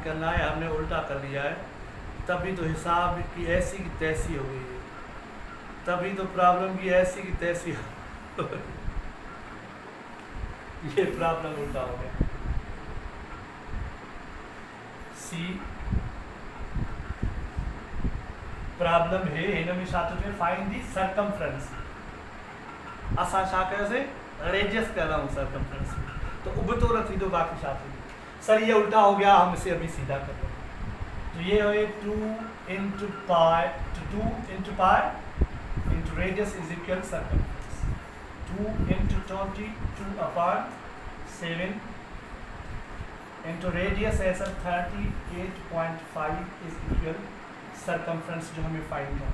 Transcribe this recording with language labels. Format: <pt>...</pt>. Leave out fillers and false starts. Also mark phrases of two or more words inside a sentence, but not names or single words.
<hi>करना है, हमने उल्टा कर लिया है, तभी तो हिसाब की ऐसी की तैसी हो गई है, तभी तो प्रॉब्लम की ऐसी की तैसी हो ये प्रॉब्लम उल्टा हो गया।</hi> <sd>सी प्रॉब्लम है हिन में छा थो थिए,</sd> <en>find the circumference.</en> <sd>असां छा कयोसीं,</sd> <hi>रेडियस कर रहा हूँ सर्कमफ्रेंस में,</hi> <sd>तो उबतो न थींदो, बाक़ी छा थींदो।</sd> <hi>सर ये उल्टा हो गया, हम इसे अभी सीधा कर लेंगे। तो ये हो</hi> <en>2 into pi into radius is equal circumference, 2 into 22/7 into radius</en> <hi>है सर</hi> <en>38.5 is equal circumference</en> <hi>जो हमें फाइंड है।</hi>